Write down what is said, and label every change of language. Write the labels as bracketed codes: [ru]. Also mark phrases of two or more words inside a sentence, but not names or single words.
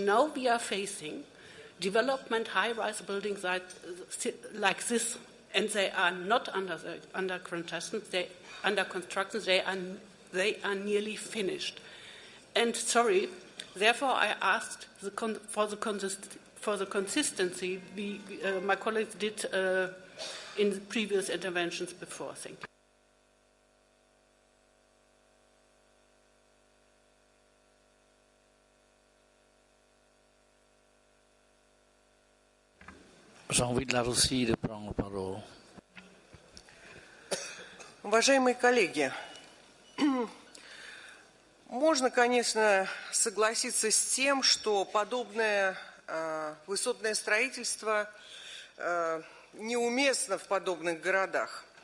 [en] Now we are facing development, high-rise buildings like this, and they are not under construction. They are nearly finished. And sorry, therefore I asked for the consistency my colleagues did in previous interventions before. Thank you. [fr] J'invite la Russie de prendre la parole. [ru] Уважаемые коллеги, можно, конечно, согласиться с тем, что подобное высотное строительство неуместно в подобных городах.